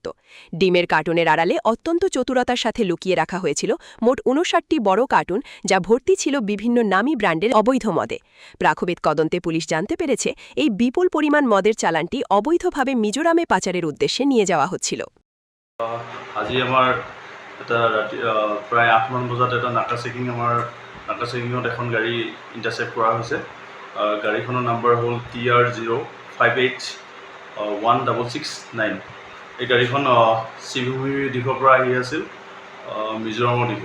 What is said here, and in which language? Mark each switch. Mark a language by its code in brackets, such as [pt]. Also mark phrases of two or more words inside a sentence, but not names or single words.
[bn] ডিমের কার্টুনের আড়ালে অত্যন্ত চতুরতার সাথে লুকিয়ে রাখা হয়েছিল মোট ৫৯টি বড় কার্টুন, যা ভর্তি ছিল বিভিন্ন নামী ব্র্যান্ডের অবৈধ মদে। প্রাথমিক তদন্তে পুলিশ জানতে পেরেছে এই বিপুল পরিমাণ মদের চালানটি অবৈধভাবে মিজোরামে পাচারের উদ্দেশ্যে নিয়ে যাওয়া হচ্ছিল। [as] আজি আমার এটা ৰাতি প্ৰায় ৮মান বজাত এটা নাকা চেকিঙত এখন গাড়ী ইণ্টাৰচেপ্ট কৰা হৈছে। গাড়ীখনৰ নাম্বাৰ হ'ল TR05H1669। এই গাড়ীখন শ্ৰীভূমিৰ দিশৰ পৰা আহি আছিল মিজোৰামৰ দিশে।